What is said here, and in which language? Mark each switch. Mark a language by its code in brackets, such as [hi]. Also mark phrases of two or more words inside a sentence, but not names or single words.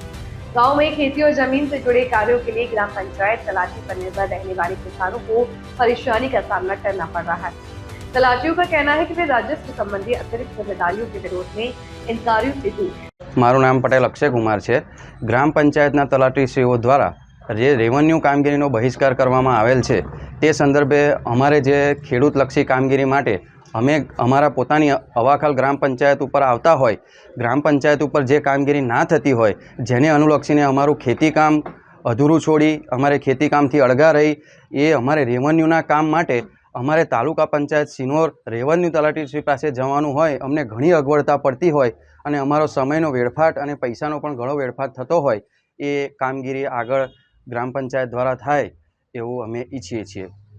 [hi] गांव में खेती और जमीन से जुड़े कार्यों के लिए ग्राम पंचायत तलाटी पर निर्भर रहने वाले किसानों को परेशानी का सामना करना पड़ रहा है। तलाटियों का कहना है कि वे राजस्व संबंधी अतिरिक्त जिम्मेदारियों के विरोध में इन कार्यों से दूर हैं। [gu] મારૂ નામ પટેલ અક્ષય કુમાર હૈ। ગ્રામ પંચાયતના તલાટીશ્રીઓ દ્વારા જે રેવન્યૂ કામગીરીનો બહિષ્કાર કરવામાં આવેલ છે તે સંદર્ભે અમારે જે ખેડૂતલક્ષી કામગીરી માટે અમે અમારા પોતાની અવાખાલ ગ્રામ પંચાયત પર આવતા હોય, ગ્રામ પંચાયત પર જે કામગીરી ના થતી હોય, જેને અનુલક્ષીને અમારું ખેતી કામ અધૂરું છોડી અમારે ખેતી કામથી અળગા રહી એ અમારે રેવન્યૂના કામ માટે અમારે તાલુકા પંચાયત શિનોર રેવન્યૂ તલાટીશ્રી પાસે જવાનું હોય અમને ઘણી અગવડતા પડતી હોય અને અમારો સમયનો વેડફાટ અને પૈસાનો પણ ઘણો વેડફાટ થતો હોય એ કામગીરી આગળ ગ્રામ પંચાયત દ્વારા થાય એવું અમે ઈચ્છીએ છીએ।